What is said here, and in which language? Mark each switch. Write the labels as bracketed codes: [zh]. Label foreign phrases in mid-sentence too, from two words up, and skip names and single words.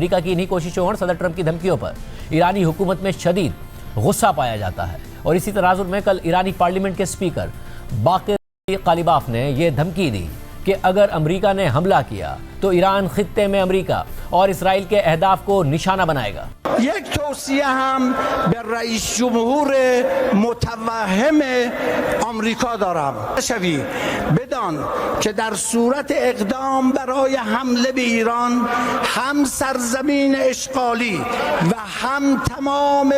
[ur] امریکہ کی انہی کوششوں اور صدر ٹرمپ کی دھمکیوں پر ایرانی حکومت میں شدید غصہ پایا جاتا ہے اور اسی تناظر میں کل ایرانی پارلیمنٹ کے اسپیکر باقر قالیباف نے یہ دھمکی دی کہ اگر امریکہ نے حملہ کیا تو ایران خطے میں امریکہ اور اسرائیل کے اہداف کو نشانہ بنائے گا. [fa] یک توصیه هم به رئیس جمهور متوهم آمریکا دارم. شوی بدان که در صورت اقدام برای حمله به ایران هم سرزمین اشغالی و هم تمام